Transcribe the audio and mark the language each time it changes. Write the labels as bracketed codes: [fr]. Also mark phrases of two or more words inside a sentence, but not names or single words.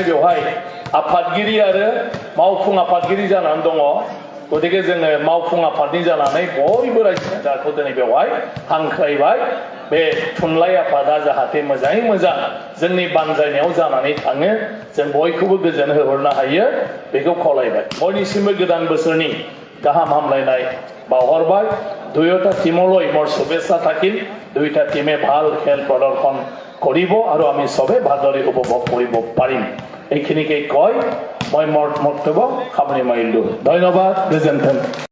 [brx] बेवहाय आफादगिरि आरो मावफुं आफादगिरि जानानै दङ गतिके जोङो मावफुं आफादनि जानानै बयबो रायजो राजाखौ दिनै बेवहाय हांख्रायबाय बे थुनलाइ आफादा जाहाथे मोजाङै मोजां जोंनि बानजायनायाव जानानै थाङो जों बयखौबो गोजोन होहरनो हायो बेखौ खावलायबाय बयनिसिमबो गोदान बोसोरनि गाहाम हामलायनाय बावहरबाय [as] দুয়োটা টিমলৈ মোৰ শুভেচ্ছা থাকিল দুইটা টিমে ভাল খেল প্ৰদৰ্শন কৰিব আৰু আমি সবে ভালদৰে উপভোগ কৰিব পাৰিম এইখিনিকে কয় মই মোৰ বক্তব্য সামৰি মাৰিলোঁ ধন্যবাদ [brx] গোজেন্থন